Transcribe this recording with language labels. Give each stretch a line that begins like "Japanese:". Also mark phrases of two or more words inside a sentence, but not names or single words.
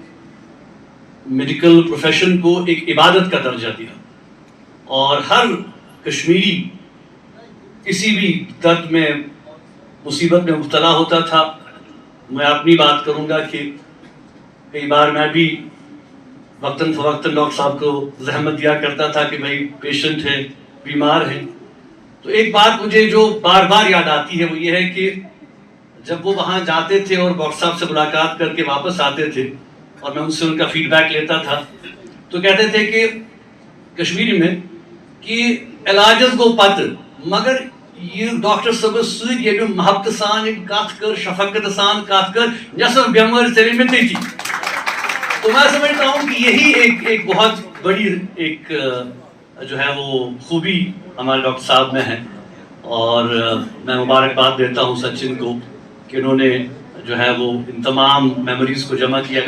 Urdu: میڈیکل پروفیشن کو ایک عبادت کا درجہ دیا، اور ہر کشمیری کسی بھی درد میں، مصیبت میں مبتلا ہوتا تھا، میں اپنی بات کروں گا کہ کئی بار میں بھی وقتاً فوقتاً ڈاکٹر صاحب کو زحمت دیا کرتا تھا کہ بھائی پیشنٹ ہے، بیمار ہے۔ تو ایک بات مجھے جو بار بار یاد آتی ہے وہ یہ ہے کہ جب وہ وہاں جاتے تھے اور ڈاکٹر صاحب سے ملاقات کر کے واپس آتے تھے اور میں ان سے ان کا فیڈ بیک لیتا تھا، تو کہتے تھے کہ کشمیری میں کہ
Kashmiri: علاجز گو پت مگر یہ ڈاکٹر صاحب سۭتۍ ییٚلہِ محبت سان کت کر، شفقت سان کت کر، نصف بیمار ژٔلے مےٚ تٔتی۔
Urdu: تو میں سمجھتا ہوں کہ یہی ایک بہت بڑی ایک جو ہے وہ خوبی ہمارے ڈاکٹر صاحب میں ہے، اور میں مبارکباد دیتا ہوں سچن کو کہ انہوں نے جو ہے وہ ان تمام میموریز کو جمع کیا۔